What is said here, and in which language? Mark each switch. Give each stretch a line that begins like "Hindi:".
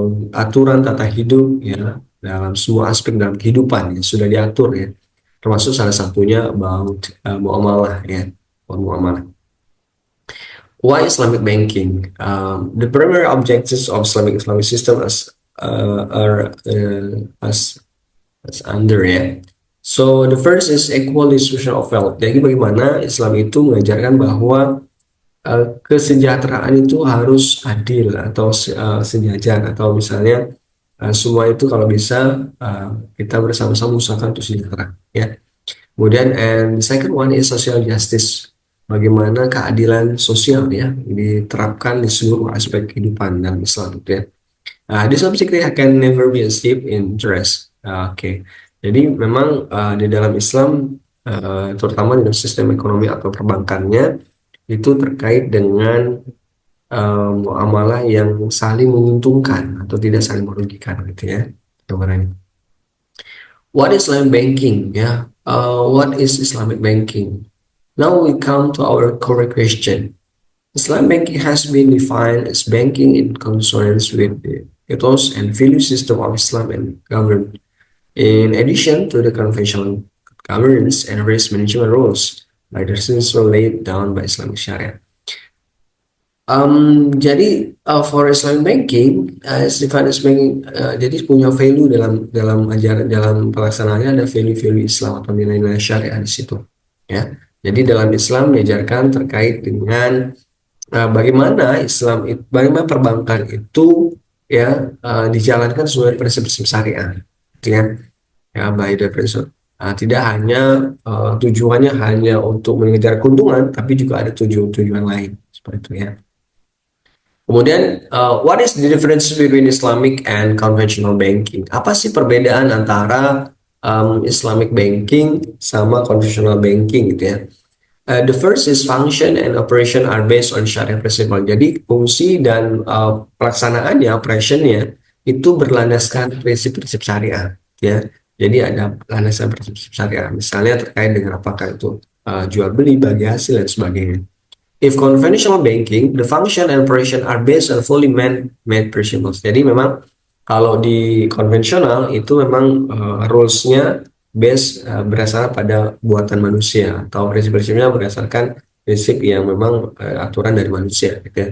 Indonesian: Aturan tata hidup, ya, dalam semua aspek dalam kehidupan, ya, sudah diatur, ya, termasuk salah satunya about muamalah, ya, muamalah.
English: Why Islamic banking? The primary objectives of Islamic system are as under, ya. So the first is equal distribution of wealth.
Indonesian: Jadi bagaimana Islam itu mengajarkan bahwa kesejahteraan itu harus adil atau sejajar, atau misalnya semua itu kalau bisa kita bersama-sama usahakan untuk sejahtera, ya. Kemudian
English: and the second one is social justice.
Indonesian: Bagaimana keadilan sosial, ya, diterapkan di seluruh aspek kehidupan dalam Islam, ya.
English: This objective can never be achieved in interest.
Indonesian: Oke. Jadi memang di dalam Islam, terutama dalam sistem ekonomi atau perbankannya, itu terkait dengan muamalah yang saling menguntungkan atau tidak saling merugikan, gitu, ya, gambarannya.
English: What is Islamic banking? Ya, what is Islamic banking? Now we come to our core question. Islam banking has been defined as banking in consonance with the ethos and value system of Islam and government. In addition to the conventional governance and risk management rules, like the principles laid down by Islamic Sharia.
Indonesian: Jadi
English: for Islamic banking, as defined as banking,
Indonesian: jadi punya value dalam ajaran dalam pelaksanaannya ada value-value Islam atau nilai-nilai syariah di situ. Ya, jadi dalam Islam diajarkan terkait dengan bagaimana bagaimana perbankan itu ya dijalankan sesuai prinsip-prinsip syariah, gitu ya. Ya, by the prinsip. Tidak hanya tujuannya hanya untuk mengejar keuntungan, tapi juga ada tujuan-tujuan lain seperti itu ya.
English: Kemudian, what is the difference between Islamic and conventional banking?
Indonesian: Apa sih perbedaan antara Islamic banking sama conventional banking gitu ya?
English: The first is function and operation are based on Sharia principle.
Indonesian: Jadi fungsi dan pelaksanaannya, operationnya itu berlandaskan prinsip-prinsip syariah, ya. Jadi ada landasan prinsip syariah. Misalnya terkait dengan apakah itu jual beli, bagi hasil dan sebagainya.
English: If conventional banking, the function and operation are based on fully man-made principles.
Indonesian: Jadi memang kalau di konvensional itu memang rules-nya berdasarkan pada buatan manusia atau prinsip-prinsipnya berdasarkan prinsip yang memang aturan dari manusia gitu ya.